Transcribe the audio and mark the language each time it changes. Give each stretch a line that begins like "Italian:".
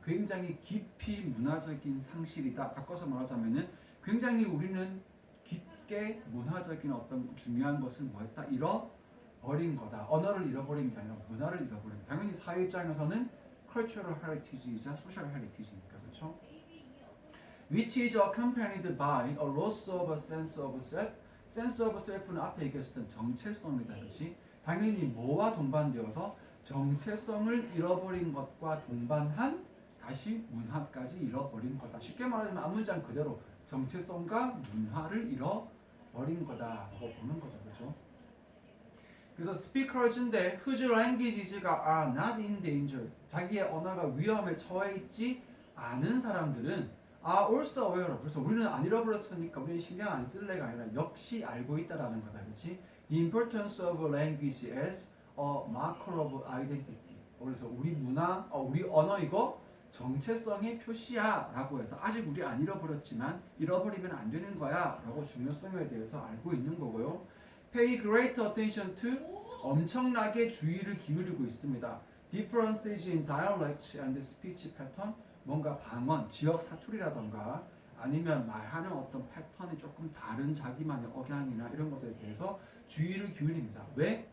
Korean: 굉장히 깊이 문화적인 상실이다. 바꿔서 말하자면은 굉장히 우리는 깊게 문화적인 어떤 중요한 것을 뭐했다? 잃어버린 거다. 언어를 잃어버린 게 아니라 문화를 잃어버린 거. 당연히 사회 입장에서는 cultural heritage이자 social heritage니까 그렇죠?
English: Which is accompanied by a loss of a sense of self.
Korean: sense of self는 앞에 얘기했었던 정체성이다. 그렇지? 당연히 뭐와 동반되어서 정체성을 잃어버린 것과 동반한 다시 문화까지 잃어버린 거다. 쉽게 말하자면 앞문장 그대로 정체성과 문화를 잃어버린 거다라고 보는 거죠. 그렇죠? 그래서
English: speakers인데 whose languages가 are not in danger.
Korean: 자기의 언어가 위험에 처해 있지 않은 사람들은
English: are also aware of.
Korean: 그래서 우리는 안 잃어버렸으니까 우리는 신경 안 쓸래가 아니라 역시 알고 있다라는 거다. 그렇지?
English: The importance of language as a marker of identity.
Korean: 그래서 우리 문화, 우리 언어 이거 정체성의 표시야 라고 해서 아직 우리 안 잃어버렸지만 잃어버리면 안 되는 거야 라고 중요성에 대해서 알고 있는 거고요.
English: Pay great attention to
Korean: 엄청나게 주의를 기울이고 있습니다.
English: Differences in dialect and speech pattern
Korean: 뭔가 방언, 지역 사투리라던가 아니면 말하는 어떤 패턴이 조금 다른 자기만의 억양이나 이런 것에 대해서 주의를 기울입니다. 왜?